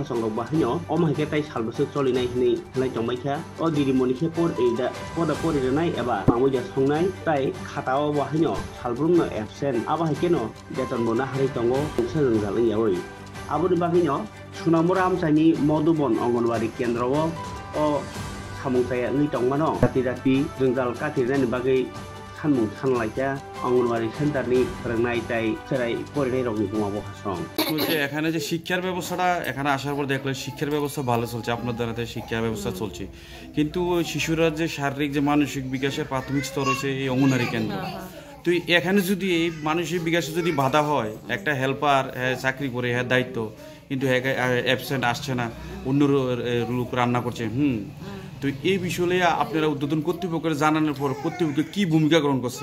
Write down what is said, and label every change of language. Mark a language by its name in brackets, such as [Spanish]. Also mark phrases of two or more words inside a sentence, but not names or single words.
[Kok Borok] संरक बाहायनो अ माहिके ताइ सालबोसो चलिनाय हिनै हलाय तंबायखा अ दिदिमनि के पर एदा पदा परिरनाय एबा मामैजा संनाय ताइ खाताओ बाहायनो सालब्रुमनो एबसेन्ट आबाहायकेनो बेतन बना हारि तंगो गंसे जोंजालै यावै आबोनि बागैनो सुनामुरा आमचानि मधुबन अंगनवाड़ी केन्द्रआव अ सामुंथाया नै तंमानो राति राति जोंजाल काटिरनायनि बागै सानमुं सानलायका अंगनवाड़ी सेन्टारनि फोरोंनाय ताइ जेरै फरायनाय रकनि बुङाबो हासं [Bangla] বলছে এখানে যে শিক্ষার ব্যবস্থাটা এখানে আসার পর দেখলে শিক্ষার ব্যবস্থা ভালো চলছে আপনার দ্বারাতে শিক্ষা ব্যবস্থা চলছে কিন্তু শিশুরা যে শারীরিক যে মানসিক বিকাশের প্রাথমিক স্তর হচ্ছে এই অঙ্গনওয়াড়ি কেন্দ্র তো এখানে যদি এই মানসিক বিকাশে যদি বাধা হয় একটা হেল্পার চাকরি করে হ্যাঁ দায়িত্ব কিন্তু অ্যাবসেন্ট আসছে না অন্য লোক রান্না করছে তো এই বিষয়ে আপনারা উদ্বোধন কর্তৃপক্ষের জানানোর পর কর্তৃপক্ষ কি ভূমিকা গ্রহণ করছে?